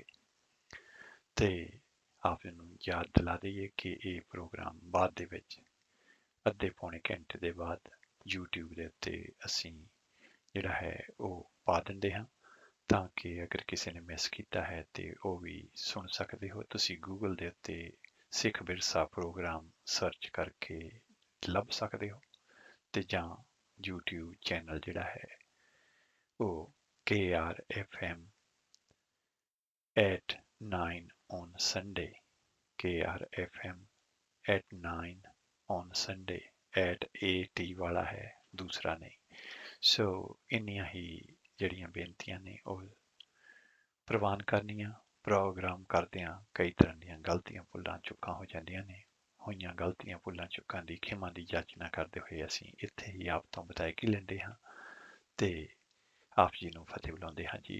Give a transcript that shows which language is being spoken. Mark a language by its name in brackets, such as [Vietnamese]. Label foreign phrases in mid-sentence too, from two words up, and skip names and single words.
[Punjabi] ਤੇ ਆਪ ਜੀ ਨੂੰ ਯਾਦ ਦਿਲਾ ਦਈਏ ਕਿ ਇਹ ਪ੍ਰੋਗਰਾਮ ਬਾਅਦ ਦੇ ਵਿੱਚ ਅੱਧੇ ਪੌਣੇ ਘੰਟੇ ਦੇ ਬਾਅਦ YouTube ਦੇ ਉੱਤੇ ਅਸੀਂ ਜਿਹੜਾ ਹੈ ਉਹ ਪਾ ਦਿੰਦੇ ਹਾਂ, ਤਾਂ ਕਿ ਅਗਰ ਕਿਸੇ ਨੇ ਮਿਸ ਕੀਤਾ ਹੈ ਤੇ ਉਹ ਵੀ ਸੁਣ ਸਕਦੇ ਹੋ। ਤੁਸੀਂ ਗੂਗਲ ਦੇ ਉੱਤੇ ਸਿੱਖ ਵਿਰਸਾ ਪ੍ਰੋਗਰਾਮ ਸਰਚ ਕਰਕੇ ਲੱਭ ਸਕਦੇ ਹੋ, ਤੇ ਜਾਂ YouTube ਚੈਨਲ ਜਿਹੜਾ ਹੈ ਉਹ [English] KRFM at 9 on Sunday, KRFM at 9 on Sunday at AT [Punjabi] ਵਾਲਾ ਹੈ, ਦੂਸਰਾ ਨਹੀਂ। ਸੋ ਇੰਨੀਆਂ ਹੀ ਜਿਹੜੀਆਂ ਬੇਨਤੀਆਂ ਨੇ ਉਹ ਪ੍ਰਵਾਨ ਕਰਨੀਆਂ। ਪ੍ਰੋਗਰਾਮ ਕਰਦਿਆਂ ਕਈ ਤਰ੍ਹਾਂ ਦੀਆਂ ਗਲਤੀਆਂ ਭੁੱਲਾਂ ਚੁੱਕਾਂ ਹੋ ਜਾਂਦੀਆਂ ਨੇ। ਹੋਈਆਂ ਗਲਤੀਆਂ ਭੁੱਲਾਂ ਚੁੱਕਾਂ ਦੀ ਖਿਮਾ ਦੀ ਜਾਚਨਾ ਕਰਦੇ ਹੋਏ ਅਸੀਂ ਇੱਥੇ ਹੀ ਆਪ ਤੋਂ ਵਿਦਾਇਗੀ ਲੈਂਦੇ ਹਾਂ ਤੇ ਆਪ ਜੀ ਨੂੰ ਫਤਿਹ ਬੁਲਾਉਂਦੇ ਹਾਂ ਜੀ।